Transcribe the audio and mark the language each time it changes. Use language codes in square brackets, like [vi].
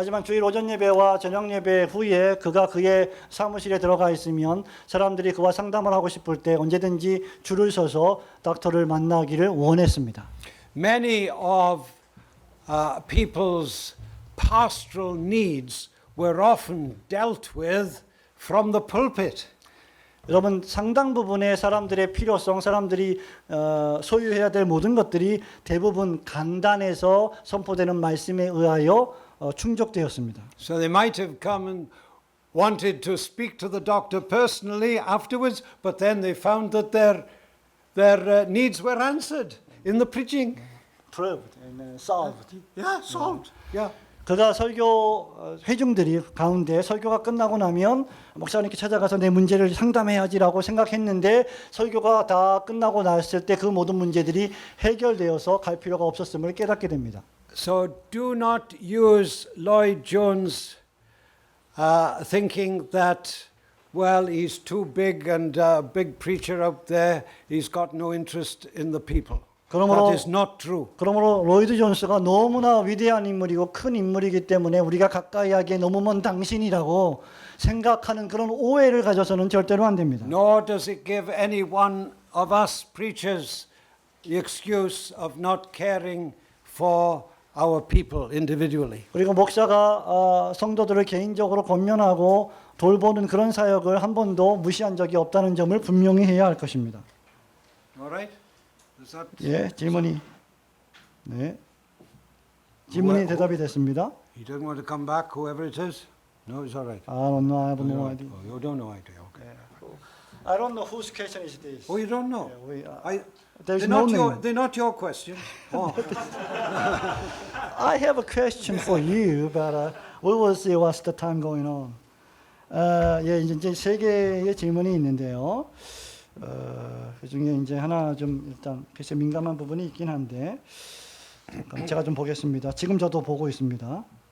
[ko] 하지만 주일 오전 예배와 저녁 예배 후에 그가 그의 사무실에 들어가 있으면 사람들이 그와 상담을 하고 싶을 때 언제든지 줄을 서서 닥터를 만나기를 원했습니다. [en] Many of people's pastoral needs were often dealt with from the pulpit. [ko] 여러분 상당 부분의 사람들의 필요성, 사람들이 소유해야 될 모든 것들이 대부분 간단해서 선포되는 말씀에 의하여 충족되었습니다. [en] So they might have come and wanted to speak to the doctor personally afterwards, but then they found that their needs were answered in the preaching. Proved and solved. Yeah, solved. Yeah. [ko] 그가 설교 회중들이 가운데 설교가 끝나고 나면 목사님께 찾아가서 내 문제를 상담해야지라고 생각했는데 설교가 다 끝나고 났을 때 그 모든 문제들이 해결되어서 갈 필요가 없었음을 깨닫게 됩니다. [en] So do not use Lloyd Jones thinking that, well, he's too big and a big preacher out there, he's got no interest in the people. [ko] 그러므로- [en] That is not true. [ko] 그러므로 로이드 존스가 너무나 위대한 인물이고 큰 인물이기 때문에 우리가 가까이 하기에 너무 먼 당신이라고 생각하는 그런 오해를 가져서는 절대로 안 됩니다. [en] Nor does it give any one of us preachers the excuse of not caring for our people individually. [ko] 그리고 목사가 성도들을 개인적으로 권면하고 돌보는 그런 사역을 한 번도 무시한 적이 없다는 점을 분명히 해야 할 것입니다. [en] All right? Is that [ko] 예, 질문이 네. 질문이 대답이 됐습니다. [en] You don't want to come back, whoever it is? No, it's all right. I don't know. I have no idea. Oh, you don't know idea. Okay. I don't know whose question is this. Oh, you don't know? There's They're no not your, name. they're not your question. Oh. I have a question for you, but we will see what's the time going on. [ko] 예, 이제 세 개의 질문이 있는데요. 그 중에 이제 하나 좀 일단 글쎄 민감한 부분이 있긴 한데 잠깐 제가 좀 보겠습니다. 지금 저도 보고 있습니다.